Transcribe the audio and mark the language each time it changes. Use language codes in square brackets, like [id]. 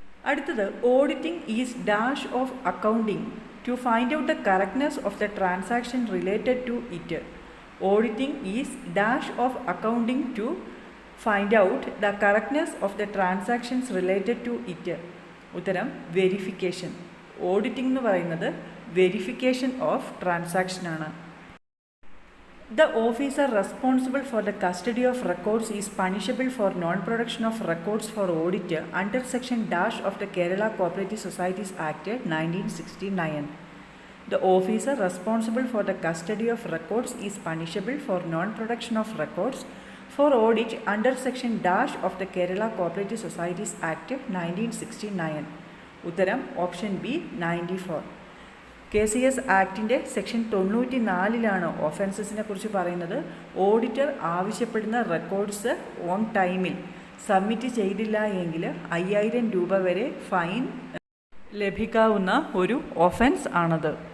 [ml] അടുത്തത് [en] Auditing is dash of accounting to find out the correctness of the transaction related to it. Auditing is dash of accounting to find out the correctness of the transactions related to it. [ml] ഉത്തരം verification. Auditing എന്ന് പറയുന്നത് verification of transaction ആണ്. [en] The officer responsible for the custody of records is punishable for non-production of records for audit under section dash of the Kerala Cooperative Societies Act 1969. The officer responsible for the custody of records is punishable for non-production of records for audit under section dash of the Kerala Cooperative Societies Act 1969. [ml] ഉത്തരം option B 94. KCS ആക്ടിൻ്റെ section 94 ഒഫൻസസിനെ കുറിച്ച് പറയുന്നത്. Auditor ആവശ്യപ്പെടുന്ന records on ടൈമിൽ submit ചെയ്തില്ല എങ്കിൽ 5000 രൂപ വരെ fine ലഭിക്കാവുന്ന ഒരു ഒഫൻസ് ആണത്.